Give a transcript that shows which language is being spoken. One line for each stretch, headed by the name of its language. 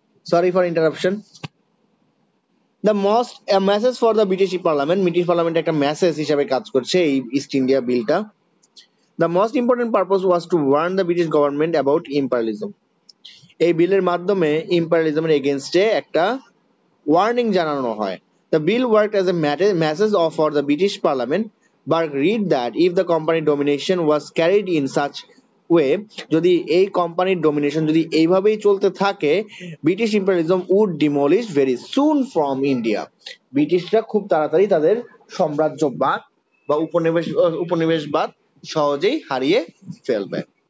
English: Sorry for interruption. The most message for the
Bangla: British parliament, British parliament একটা message হিসাবে কাজ করছে এই ইস্ট ইন্ডিয়া বিলটা।
English: The most important purpose was to warn the British government about imperialism.
Bangla: এই বিলের মাধ্যমে ইম্পারিয়ালিজমের এগেনস্টে একটা ওয়ার্নিং জানানো হয়।
English: The bill worked as a message for the British Parliament. Burke read that if the company domination was carried in such way,
Bangla: যদি এই কোম্পানির ডোমিনেশন যদি এইভাবেই চলতে থাকে,
English: British imperialism would demolish very soon from India.
Bangla: ব্রিটিশরা খুব তাড়াতাড়ি তাদের সাম্রাজ্যবাদ বা উপনিবেশবাদ সহজেই হারিয়ে ফেলবে।